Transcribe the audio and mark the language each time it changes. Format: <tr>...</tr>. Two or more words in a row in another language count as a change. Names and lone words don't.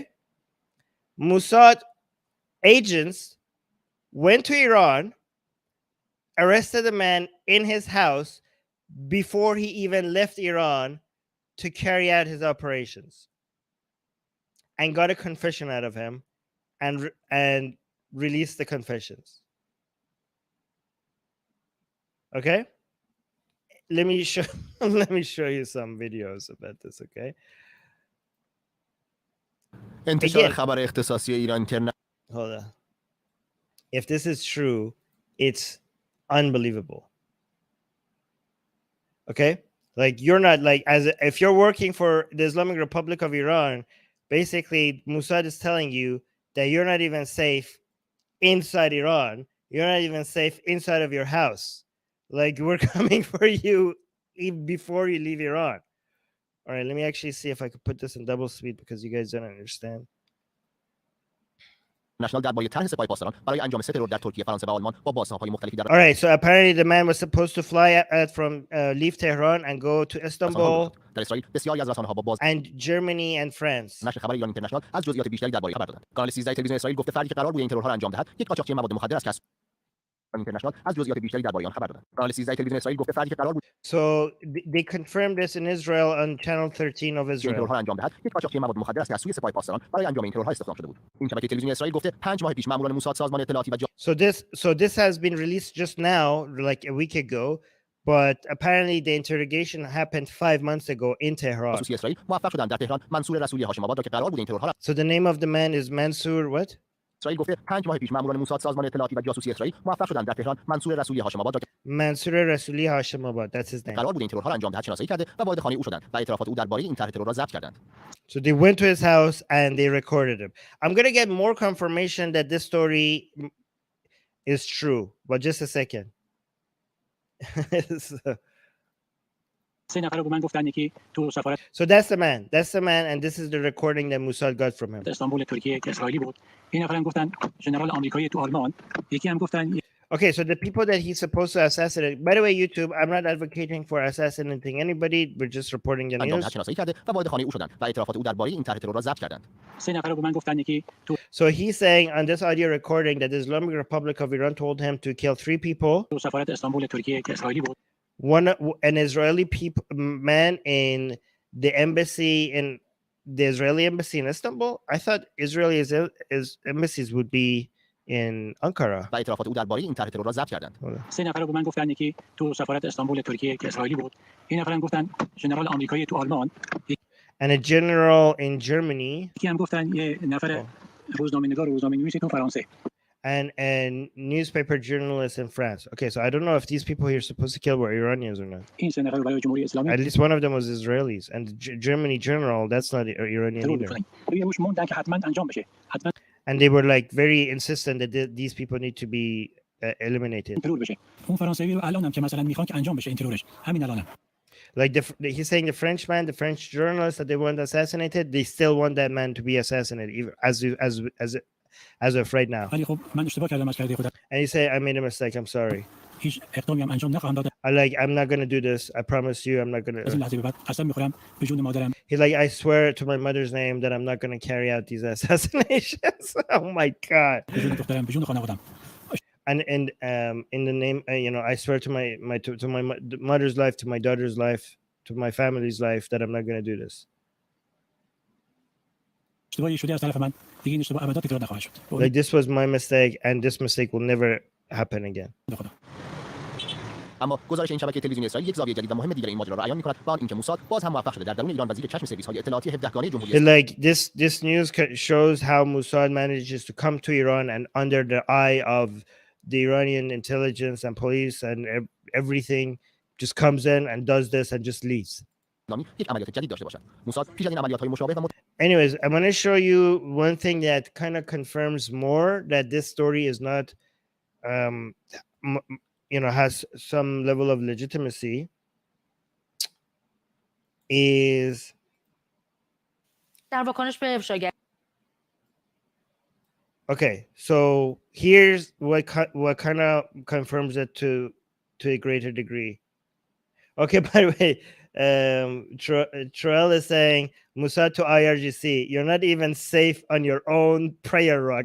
<en>Mossad agents went to Iran, arrested the man in his house before he even left Iran to carry out his operations, and got a confession out of him and released the confessions. Okay? Let me show you some videos about this, okay?</en> <fa>انتشار خبر اختصاصی ایران اینترنت.</fa> <en>Hold on. If this is true, it's unbelievable. Okay? Like, you're not if you're working for the Islamic Republic of Iran, basically Mossad is telling you that you're not even safe inside Iran. You're not even safe inside of your house. Like, we're coming for you even before you leave Iran. All right, let me actually see if I could put this in double speed because you guys don't understand.</en> <fa>نشنال درباره طرح سپاه پاسداران برای انجام سه ترور در ترکیه، فرانسه و آلمان با بازتاب‌های مختلفی در.</fa> <en>All right, so apparently the man was supposed to fly from leave Tehran and go to Istanbul</en> <fa>در اسرائیل بسیاری از رسانه‌ها با باز</fa> <en>and Germany and France.</en> <fa>نشر خبر ایران اینترنشنال از جزئیات بیشتری درباره خبر دادند. کانال 13 تلویزیون اسرائیل گفته فردی که قرار بود این ترورها را انجام دهد، یک قاچاقچی مواد مخدر است که اینترنشنال از جزئیات بیشتری درباره آن خبر دادند. کانال 13 تلویزیون اسرائیل گفته فردی که قرار بود.</fa> <en>So they confirmed this in Israel on channel 13 of</en> <fa>این</fa> <en>Israel.</en> <fa>ترورها را انجام دهد، یک قاچاقچی مواد مخدر است که از سوی سپاه پاسداران برای انجام این ترورها استخدام شده بود. این شبکه تلویزیونی اسرائیل گفته 5 ماه پیش ماموران موساد سازمان اطلاعاتی و</fa> <en>So this has been released just now, like a week ago, but apparently the interrogation happened 5 months ago in Tehran.</en> <fa>جاسوسی اسرائیل موفق شدند در تهران منصور رسولی هاشم آباد را که قرار بود این ترورها را.</fa> <en>So the name of the man is Mansour what?</en> <fa>اسرائیل گفته 5 ماه پیش ماموران موساد سازمان اطلاعاتی و جاسوسی اسرائیل موفق شدند در تهران منصور رسولی هاشم آباد را که</fa> <en>Mansour Rasuli Hashemabad, that's his name.</en> <fa>قرار بود این ترورها را انجام دهد شناسایی کرده و وارد خانه او شدند و اعترافات او درباره این طرح ترور را ضبط کردند.</fa> <en>So they went to his house and they recorded him. I'm going to get more confirmation that this story is true, but just a second. So that's the man. That's the man, and this is the recording that Mossad got from him.</en> <fa>استانبول ترکیه که اسرائیلی بود. این نفرم گفتن ژنرال آمریکایی تو آلمان. یکی هم گفتن</fa> <en>Okay, so the people that he's supposed to assassinate. By the way, YouTube, I'm not advocating for assassinating anybody. We're just reporting the</en> <fa>انجام</fa> <en>news.</en> <fa>دهد شناسایی کرده و وارد خانه او شدند و اعترافات او درباره این طرح ترور را ضبط کردند. سه نفر به من گفتن یکی تو</fa> <en>So he's saying on this audio recording that the Islamic Republic of Iran told him to kill 3 people.</en> <fa>سفارت استانبول ترکیه که اسرائیلی بود.</fa> <en>An Israeli man in the embassy in the Israeli embassy in Istanbul. I thought Israeli embassies would be in Ankara.</en> <fa>و اعترافات او درباره این طرح ترور را ضبط کردند. سه نفر به من گفتن یکی تو سفارت استانبول ترکیه که اسرائیلی بود. این نفرم گفتن ژنرال آمریکایی تو آلمان.</fa> <en>And a general in Germany.</en> <fa>یکی هم گفتن یه نفر روزنامه‌نگار روزنامه‌نویس تو فرانسه.</fa> <en>and newspaper journalists in France. Okay, so I don't know if these people here supposed to kill were Iranians or not.</en> <fa>این سه نفر رو برای جمهوری اسلامی</fa> <en>At least one of them was Israelis, and Germany general, that's not Iranian</en> <fa>ترور</fa> <en>either.</en> <fa>میکنن روی روش موندن که حتما انجام بشه حتما</fa> <en>And they were like very insistent that these people need to be eliminated.</en> <fa>ترور بشه اون فرانسوی رو الانم که مثلا میخوان که انجام بشه این ترورش همین الانم</fa> <en>Like he's saying the Frenchman, the French journalist that they want assassinated, they still want that man to be assassinated, even as of right now.</en> <fa>ولی خب من اشتباه کردم از کرده خودم</fa> <en>And you say, I made a mistake, I'm sorry.</en> <fa>هیچ اقدامی هم انجام نخواهم داد</fa> <en>I'm not gonna do this. I promise you, I'm not</en> <fa>از این</fa> <en>gonna.</en> <fa>لحظه به بعد قسم میخورم به جون مادرم</fa> <en>He's like, I swear to my mother's name that I'm not gonna carry out these assassinations. Oh my god.</en> <fa>به جون دخترم به جون خانواده‌ام</fa> <en>And in the name, I swear to my mother's life, to my daughter's life, to my family's life, that I'm not gonna do this.</en> <fa>اشتباهی شده از طرف من دیگه این اشتباه ابدا تکرار نخواهد شد</fa> <en>Like this was my mistake, and this mistake will never happen again.</en> <fa>خدا اما گزارش این شبکه تلویزیونی اسرائیل یک زاویه جدید و مهم دیگر این ماجرا را عیان می‌کند و آن اینکه موساد باز هم موفق شده در درون ایران وزیر چشم سرویس‌های اطلاعاتی 17 گانه جمهوری</fa> <en>Like this news shows how Mossad manages to come to Iran and under the eye of the Iranian intelligence and police and everything just comes in and does this and just leaves.</en> <fa>اسلامی یک عملیات جدید داشته باشد. موساد پیش از این عملیات‌های مشابه و</fa> <en>Anyways, I'm going to show you one thing that kind of confirms more that this story is not has some level of legitimacy is</en> <fa>در واکنش به افشاگری</fa> <en>okay. So here's what kind of confirms it to a greater degree. Okay, by the way, Troel is saying, Musa to IRGC, you're not even safe on your own prayer rug.</en>